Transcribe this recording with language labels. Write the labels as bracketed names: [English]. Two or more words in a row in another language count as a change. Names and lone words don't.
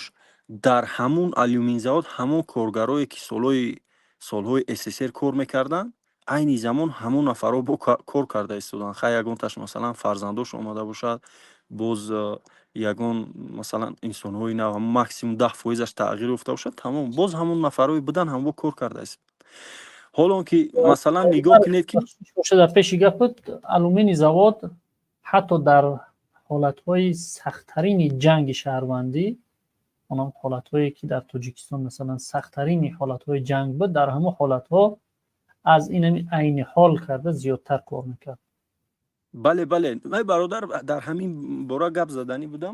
[Tajik] дар ҳамун алюминзавод ҳамон коргарое ки солҳои СССР кор мекарданд, айни замон ҳамон нафаро бо кор карда истоданд. Хай ягонташ масалан фарзандош омада бошад, боз ягон масалан инсонҳои нав максимум 10% тағйир ёфта бошад, тамом боз ҳамон нафарои будан ҳамон кор карда ист. ҳолон ки масалан нигоҳ кинед ки [Persian] در پیش گپت [Russian] алюминий завод [Persian] حتی در حالتهای سخت‌ترین جنگ شهروندی، اونم حالتهایی که در تاجیکستان مثلا سخت‌ترین حالتهای جنگ بود، در همه حالتها از این عین حال کرده زیادتر کار میکرد. بله من برادر در همین باره گپ زدنی بودم.